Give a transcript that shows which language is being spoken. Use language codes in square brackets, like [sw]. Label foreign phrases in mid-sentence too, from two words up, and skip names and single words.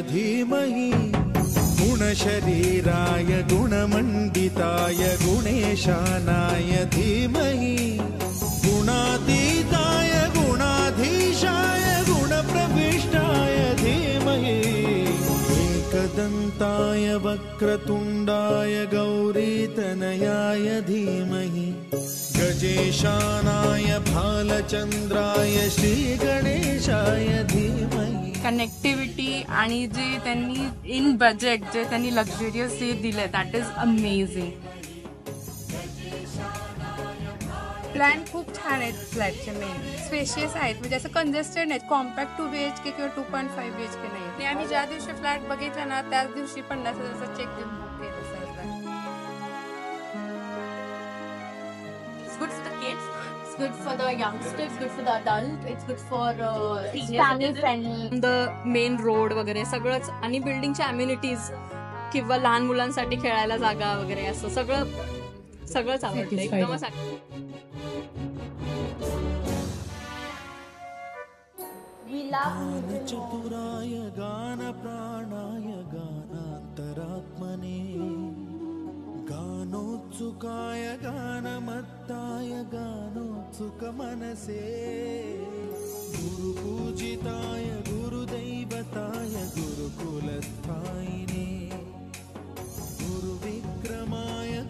[sa] धीमहि गुणशरीराय गुणमण्डिताय गुणेशानाय धीमहि गुणातीताय गुणाधीशाय गुणप्रविष्टाय धीमहि एकदन्ताय वक्रतुण्डाय गौरीतनयाय धीमहि गजेशानाय भालचंद्राय श्री गणेशाय धीमहि. [mr] कनेक्टिव्हिटी आणि जे त्यांनी [en] in budget [mr] जे त्यांनी लक्झरियस हे दिले, [en] that is amazing. [mr] प्लॅन खूप छान आहेत फ्लॅटचे, [en] main spacious [mr] आहेत, म्हणजे असं कंजेस्टेड नाहीत. कॉम्पॅक्ट 2 BHK किंवा 2.5 BHK नाही. आणि आम्ही ज्या दिवशी फ्लॅट बघितला ना त्याच दिवशी 50,000चा चेक देऊन बुक केला सर. [en] Good for the kids, it's good for the youngsters, it's good for the adult, it's good for family friendly. the main road [mr] वगैरे सगळंच, आणि बिल्डिंगच्या अम्युनिटीज किंवा लहान मुलांसाठी खेळायला जागा वगैरे असं सगळंच आवडतं एकदमच. [sa] चतुराय गान प्राणाय गानान्तरात्मने गानोत्सुकाय गानमत्ताय गानोत्सुक मनसे गुरुपूजिताय गुरुदैवताय गुरुकुलस्थायिने गुरुविक्रमाय